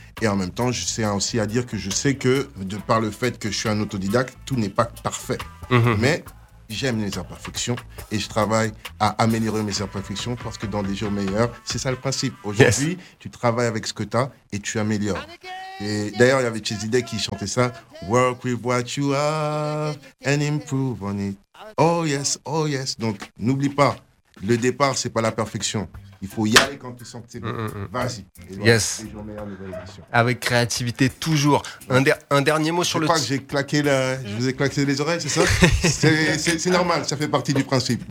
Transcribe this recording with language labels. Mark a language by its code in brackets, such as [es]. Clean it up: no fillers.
[fr] Et en même temps, je sais aussi à dire que je sais que, de par le fait que je suis un autodidacte, tout n'est pas parfait. Mmh. Mais j'aime les imperfections et je travaille à améliorer mes imperfections parce que dans des jours meilleurs, c'est ça le principe. Aujourd'hui, yes, tu travailles avec ce que tu as et tu améliores. Et d'ailleurs, il y avait Chase Idée qui chantait ça. [en] Work with what you have and improve on it. Oh yes, oh yes. [fr] Donc, n'oublie pas, le départ, ce n'est pas la perfection. Il faut y aller quand tu sens que c'est bon. Vas-y. [en] Yes. [fr] Les jours meilleurs, nouvelle édition. Avec créativité, toujours. Un dernier mot sur le... Je crois que j'ai claqué la... Je vous ai claqué les oreilles, c'est ça? c'est normal, ça fait partie du principe.